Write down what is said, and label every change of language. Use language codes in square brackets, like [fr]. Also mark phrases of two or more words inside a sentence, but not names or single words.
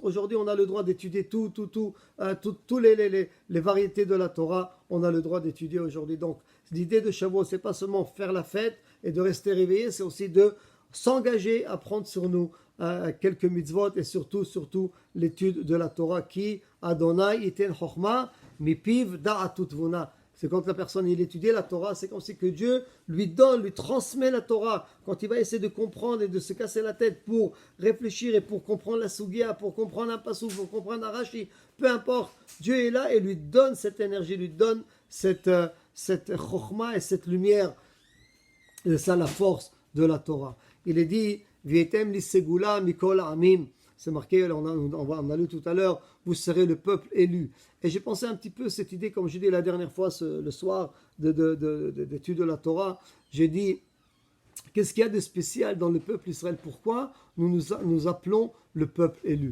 [fr] Aujourd'hui, on a le droit d'étudier toutes les variétés de la Torah, on a le droit d'étudier aujourd'hui. Donc, l'idée de Shavuot, c'est pas seulement faire la fête et de rester réveillé, c'est aussi de s'engager à prendre sur nous quelques mitzvot et surtout l'étude de la Torah qui [he] ה' יתן חכמה מפיו דעת ותבונה. [fr] C'est quand la personne il étudie la Torah, c'est comme si que Dieu lui transmet la Torah. Quand il va essayer de comprendre et de se casser la tête pour réfléchir et pour comprendre la Sugia, pour comprendre un Passouk, pour comprendre un Rashi, peu importe, Dieu est là et lui donne cette énergie, lui donne cette chokhma et cette lumière. Et c'est ça la force de la Torah. Il est dit [he] והייתם לי סגולה מכל העמים. [fr] C'est marqué, on a lu tout à l'heure, vous serez le peuple élu. Et j'ai pensé un petit peu cette idée, comme j'ai dit la dernière fois le soir d'étude de la Torah. J'ai dit, qu'est-ce qu'il y a de spécial dans le peuple Israël? Pourquoi nous appelons le peuple élu?